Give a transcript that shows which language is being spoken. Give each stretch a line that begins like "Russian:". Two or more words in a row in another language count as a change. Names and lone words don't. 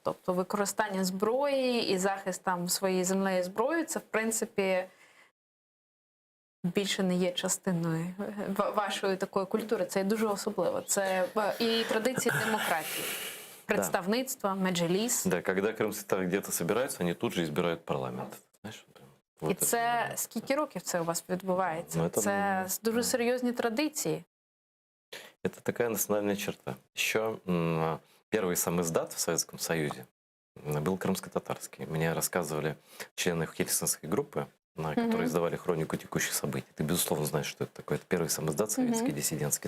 Ukrainian: Тобто використання зброї і захист там своєї землі зброї – це, в принципі, більше не є частиною вашої такої культури. Це дуже особливо. Це і традиції демократії, представництва, меджліс.
Russian: Да, когда крымские татары где-то собираются, они тут же избирают парламент. Знаешь, вот
Ukrainian: І
Russian: это,
Ukrainian: це
Russian: да.
Ukrainian: скільки років це у вас відбувається? Ну, це, Це дуже серйозні традиції.
Russian: Это такая национальная черта. Еще первый сам издат в Советском Союзе был крымско-татарский. Мне рассказывали члены хельсинской группы, которые издавали хронику текущих событий. Ты, безусловно, знаешь, что это такое. Это первый сам издат советский, диссидентский.